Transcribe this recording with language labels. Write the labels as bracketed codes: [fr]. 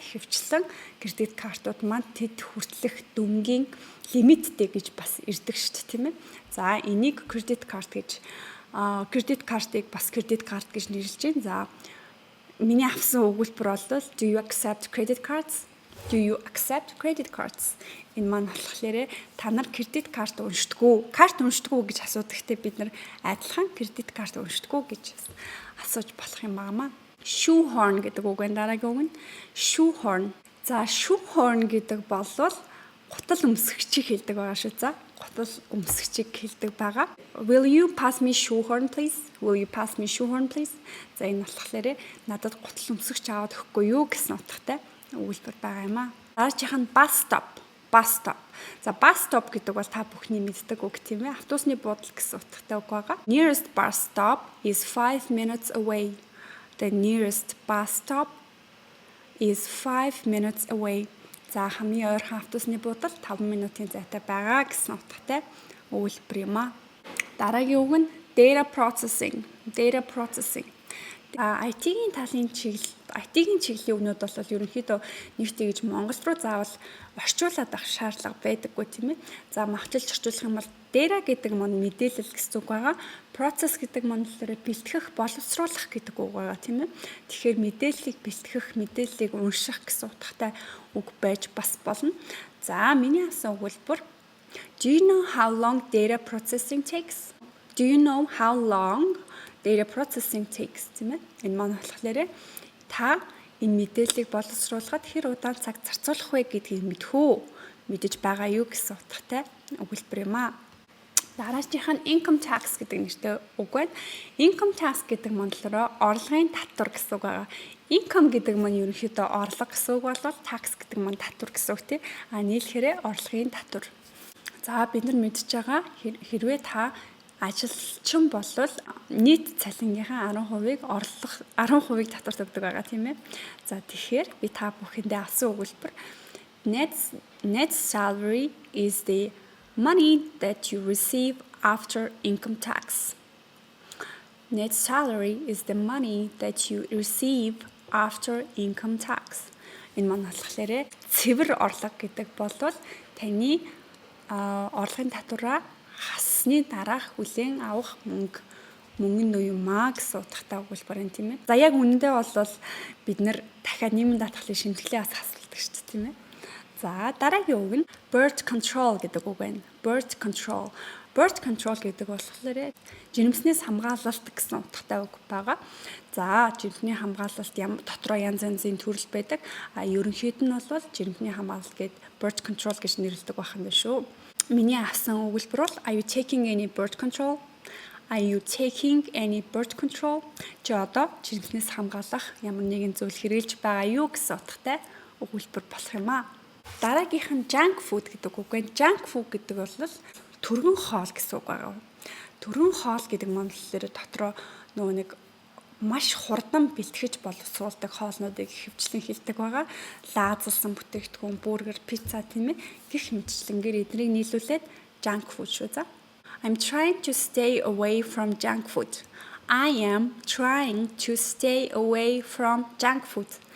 [mn] За ихэвчлэн кредит картууд маань тэд хүртэлх дүнгийн лимиттэй гэж бас ирдэг шүү дээ, тийм ээ. За энийг кредит карт гэж кредит картыг бас кредит карт гэж нэрлэж байна. За миний авсан өгүүлбэр бол [en] do you accept credit cards? Do you accept credit cards? [mn] Энэ маань болохоор та нар кредит карт уншдаггүй гэж асуудагтай бид нар адилхан кредит карт уншдаггүй гэж асууж болох юм байна. Shoehorn гэдэг үг энэ дараагийн үг нь shoehorn. За shoehorn гэдэг бол гутал өмсгчийг хэлдэг байгаа шүү. За гутал өмсгчийг хэлдэг байгаа. [en] Will you pass me shoehorn please? Will you pass me shoehorn please? [mn] За энэ болохоор надад гутал өмсгч аваад өгөхгүй юу гэсэн утгатай өгүүлбэр байгаа юм аа. Дараагийн нь bus stop. За bus stop гэдэг бол та бүхний мэддэг үг тийм ээ. Автобусны буудлын гэсэн утгатай үг байгаа. [en] Nearest bus stop is 5 minutes away. The nearest bus stop is 5 minutes away. [mn] За хамгийн ойрхон автобусны буудал 5 минутын зайтай байгаа гэсэн утгатай өгүүлбэр юм аа. Дараагийн үг нь data processing. IT-ийн талын IT-ийн чиглэлийн үгнүүд бол ерөнхийдөө нэг тэгж Монгол руу заавал орчуулад авах шаардлага байдаггүй тийм ээ. За махчилж орчуулах юм бол data гэдэг маань мэдээлэл гэсэн үг байгаа. Process гэдэг маань болохоор бэлтгэх, боловсруулах гэдэг үг байгаа тийм ээ. Тэгэхээр мэдээллийг бэлтгэх, мэдээллийг унших гэсэн утгатай үг байж бас болно. За миний авсан өгүүлбэр [en] Do you know how long data processing takes? Do you know how long data processing takes [mn] тийм ээ. Энэ маань болохоор та энэ мэдээллийг боловсруулахад хэр удаан цаг зарцуулах вэ гэдгийг мэдэж байгаа юу гэсэн утгатай өгүүлбэр юм аа. Дараагийнх нь income tax гэдэг нэртэй үг байна. Income tax гэдэг маань болохоор орлогын татвар гэсэн үг байгаа. Income гэдэг маань ерөнхийдөө орлого гэсэн үг бол tax гэдэг маань татвар гэсэн үг тийм. Нийлхээрээ орлогын татвар. За бид нар мэдж байгаа хэрвээ та ажилчин болвол нийт цалингийнхаа 10%-ийг 10%-ийг татварт өгдөг байгаа тийм ээ. За тэгэхээр би та бүхэндээ авсан өгүүлбэр [en] net salary is the money that you receive after income tax. Net salary is the money that you receive after income tax. [mn] Энэ маань болохоор цэвэр орлого гэдэг бол таны орлогын татвараа хасны дараах хүлээн авах мөнгө нь юм аа гэсэн утгатай өгүүлбэр юм тийм ээ. За яг үнэндээ бол бид нэр дахиад нийгмийн даатгалын шимтгэлээ бас асуулдаг шүү дээ тийм ээ. За дараагийн үг нь birth control гэдэг үг байна. Birth control гэдэг болохоор жирэмснээс хамгаалалт гэсэн утгатай үг байгаа. За жирэмсний хамгаалалт дотроо янз янзын төрөл байдаг. Ерөнхийд нь бол жирэмсний хамгаалалт гэдэг birth control гэж нэрлэдэг байх юм байна шүү. Миний авсан өгүүлбэр бол [en] Are you taking any birth control? [mn] Чи одоо жирэмснээс хамгаалах ямар нэгэн зүйл хэрэгжилж байгаа юу гэсэн утгатай өгүүлбэр болох юм аа. Дараагийнх нь junk food гэдэг үг байна. Junk food гэдэг бол түргэн хоол гэсэн үг байгаа. Түргэн хоол гэдэг маань болохоор дотроо нөгөө нэг маш хурдан бэлтгэж боловсруулдаг хоолнуудыг хөвчлэн хэлдэг байгаа. Лаазалсан бүтээгдэхүүн, бургер, пицца тийм ээ. Гэх мэтчлэнгээр эднийг нийлүүлээд junk food шүү за. [en] I'm trying to stay away from junk food. I am trying to stay away from junk food.